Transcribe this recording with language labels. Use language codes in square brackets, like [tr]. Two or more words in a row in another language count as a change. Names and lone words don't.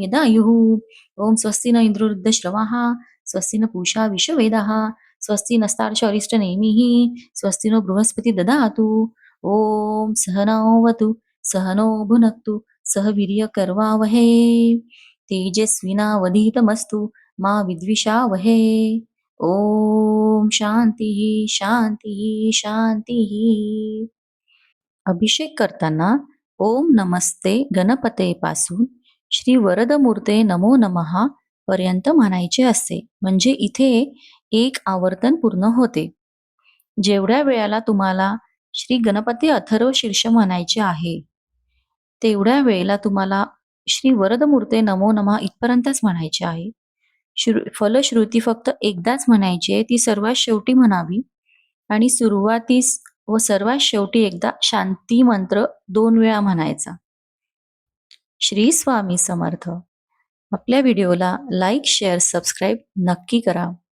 [sa] यदायुः ॐ स्वस्ति न इन्द्रो वृद्धश्रवाः स्वस्ति न पूषा विश्ववेदाः स्वस्ति नस्तार्क्ष्यो अरिष्टनेमिः स्वस्ति नो बृहस्पति ददातु ॐ सहनावतु सहनो भुनक्तु सह वीर्यकर्वावहै तेजस्विनावधीतमस्तु मा विद्विषावहै ओम शांती शांती शांती. [mr] अभिषेक करताना [sa] ओम नमस्ते गणपते [mr] पासून [sa] श्री वरदमूर्ते नमो नमः [mr] पर्यंत म्हणायचे असते. म्हणजे इथे एक आवर्तन पूर्ण होते. जेवढ्या वेळेला तुम्हाला श्री गणपती अथर्व शीर्ष म्हणायचे आहे तेवढ्या वेळेला तुम्हाला [sa] श्री वरदमूर्ते नमो नमः [mr] इथपर्यंतच म्हणायचे आहे. फलश्रुती फक्त एकदाच म्हणायची आहे, ती सर्वात शेवटी म्हणावी आणि सुरुवातीस व सर्वात शेवटी एकदा शांती मंत्र 2 वेळा म्हणायचा. श्री स्वामी समर्थ. आपल्या व्हिडिओला लाईक, शेअर, सबस्क्राईब नक्की करा.